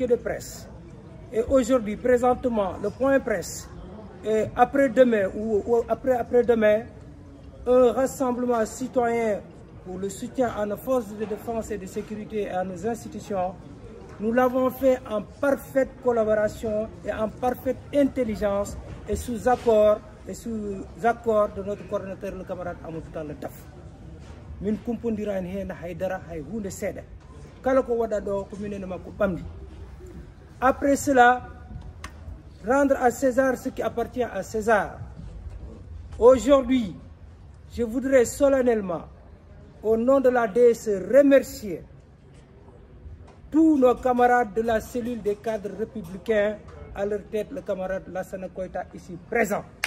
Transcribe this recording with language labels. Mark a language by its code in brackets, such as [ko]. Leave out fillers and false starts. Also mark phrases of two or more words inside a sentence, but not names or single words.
[fr] de presse, et aujourd'hui, présentement, le point presse, et après-demain ou après-demain, un rassemblement citoyen pour le soutien à nos forces de défense et de sécurité et à nos institutions, nous l'avons fait en parfaite collaboration et en parfaite intelligence et sous accord de notre coordinateur, le camarade Amadou Talla Daf. [ff] Min kumpondirani hen haydara hay hunde seeɗa kala ko waɗa ɗo ko minen makko ɓamdi. [fr] Après cela, rendre à César ce qui appartient à César. Aujourd'hui, je voudrais solennellement, au nom de la DSE, remercier tous nos camarades de la cellule des cadres républicains, à leur tête le camarade Lassana Koïta ici présent.